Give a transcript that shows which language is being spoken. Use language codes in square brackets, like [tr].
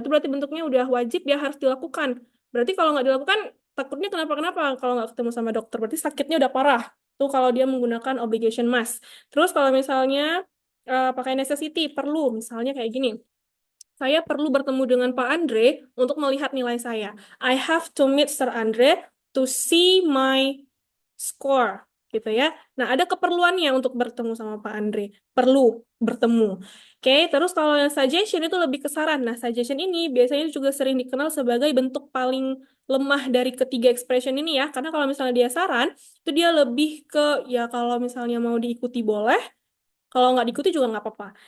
[id] Itu berarti bentuknya udah wajib, dia harus dilakukan. Berarti kalau nggak dilakukan, takutnya kenapa-kenapa kalau nggak ketemu sama dokter. Berarti sakitnya udah parah. Tuh kalau dia menggunakan obligation must. Terus kalau misalnya pakai necessity, perlu. Misalnya kayak gini. Saya perlu bertemu dengan Pak Andre untuk melihat nilai saya. [en] I have to meet Sir Andre to see my score, [id] gitu ya. Nah, ada keperluannya untuk bertemu sama Pak Andre. Perlu bertemu. Oke, terus kalau yang suggestion itu lebih ke saran. Nah, suggestion ini biasanya juga sering dikenal sebagai bentuk paling lemah dari ketiga expression ini ya. Karena kalau misalnya dia saran, itu dia lebih ke, ya kalau misalnya mau diikuti boleh, kalau nggak diikuti juga nggak apa-apa.